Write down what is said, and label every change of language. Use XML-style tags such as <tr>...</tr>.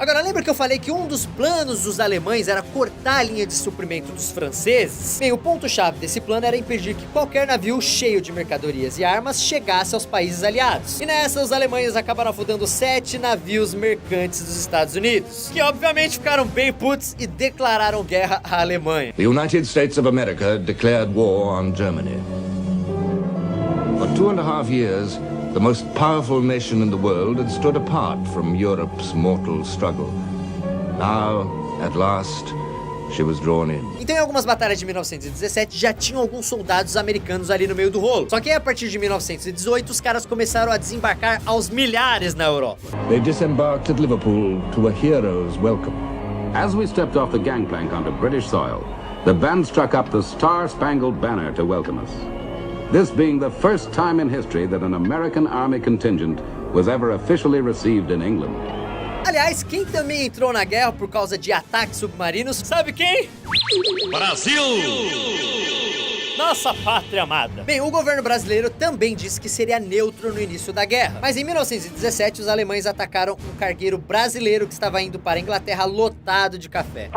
<pt>Agora, lembra que eu falei que um dos planos dos alemães era cortar a linha de suprimento dos franceses? Bem, o ponto-chave desse plano era impedir que qualquer navio cheio de mercadorias e armas chegasse aos países aliados. E nessa, os alemães acabaram afundando 7 navios mercantes dos Estados Unidos, que obviamente ficaram bem putos e declararam guerra à Alemanha.</pt> <en>The United States of America declared war on Germany. For 2.5 years, the most powerful nation in the world had stood apart from Europe's mortal struggle. Now, at last, she was drawn in.</en> <pt>Então, em algumas batalhas de 1917, já tinham alguns soldados americanos ali no meio do rolo. Só que aí, a partir de 1918, os caras começaram a desembarcar aos milhares na Europa.</pt> <en>They disembarked at Liverpool to a hero's welcome. As we stepped off the gangplank onto British soil, the band struck up the Star-Spangled Banner to welcome us. This being the first time in history that an American Army contingent was ever officially received in England.</en> <pt>Aliás, quem também entrou na guerra por causa de ataques submarinos, sabe quem? Brasil! Nossa pátria amada. Bem, o governo brasileiro também disse que seria neutro no início da guerra. Mas em 1917, os alemães atacaram um cargueiro brasileiro que estava indo para a Inglaterra lotado de café.</pt>